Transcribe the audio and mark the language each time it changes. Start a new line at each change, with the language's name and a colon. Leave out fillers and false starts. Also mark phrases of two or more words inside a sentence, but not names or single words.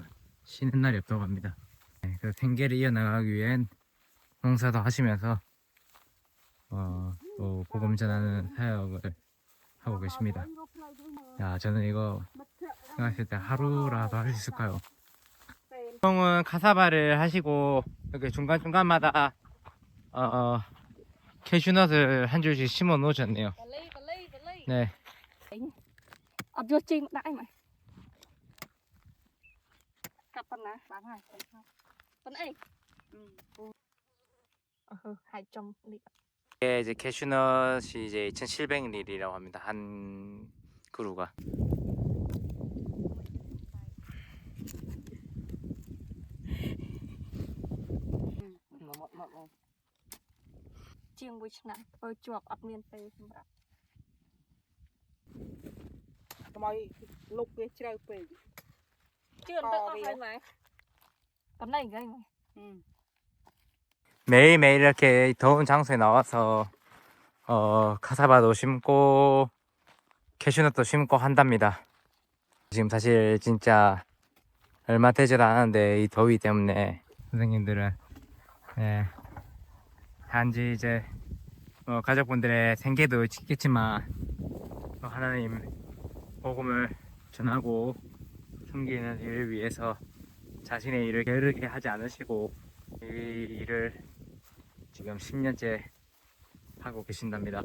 Korean: 쉬는 날이 없다고 합니다. 네, 그래서 생계를 이어나가기 위한 농사도 하시면서 또 복음 전하는 사역을 하고 계십니다. 야, 저는 이거 생각했을 때 하루라도 할 수 있을까요? 형은 카사바를 하시고 이렇게 중간중간마다 캐슈넛을 한 줄씩 심어 놓으셨네요. 네.
Khmer: អត់យកជីមកដាក់អីមកកាប់ប៉ុណ្ណាបានហើយប៉ុណ្ណេះហើយចំនេះ
Korean: 이게 이제 캐슈넛이 이제 2,700릴이라고 합니다. 한 그루가.
Khmer: 지금 1 ឆ្នាំធ្វើជាប់អត់មានពេលសម្រាប់ កុំឲ្យលុបវាជ្រៅពេក ជឿនទៅអស់ហើយម៉ែប៉ុណ្ណេះហ្នឹង
Korean: 매일매일 이렇게 더운 장소에 나와서 카사바도 심고 캐슈넛도 심고 한답니다. 지금 사실 진짜 얼마 되지도 않았는데 이 더위 때문에 선생님들은 단지 이제 가족분들의 생계도 지켰지만 하나님 복음을 전하고 섬기는 일을 위해서 자신의 일을 게으르게 하지 않으시고 이 일을 지금 10년째 하고 계신답니다.